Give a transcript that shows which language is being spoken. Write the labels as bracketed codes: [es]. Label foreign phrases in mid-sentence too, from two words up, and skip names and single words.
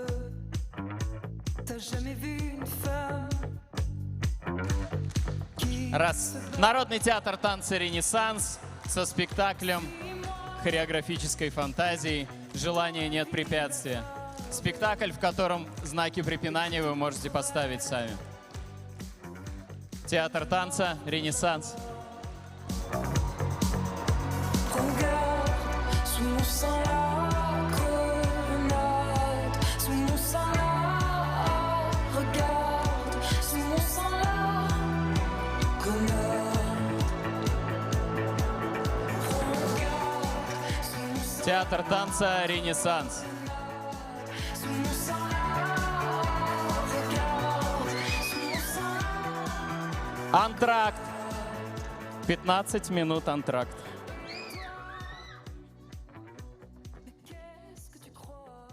[fr] T'as jamais vu une femme qui [ru] Раз. Народный театр танца «Ренессанс» со спектаклем хореографической фантазии «Желания нет препятствия». Спектакль, в котором знаки препинания вы можете поставить сами. Театр танца «Ренессанс». [fr] regarde, sous mon sang la grenade, sous mon sang la, regarde, sous mon sang la grenade. Regarde, sous mon sang [ru] Театр танца «Ренессанс». [fr] sous mon sang la, regarde, sous mon sang la. [ru] Антракт. 15 минут антракт. [fr] Mais qu'est-ce que tu crois?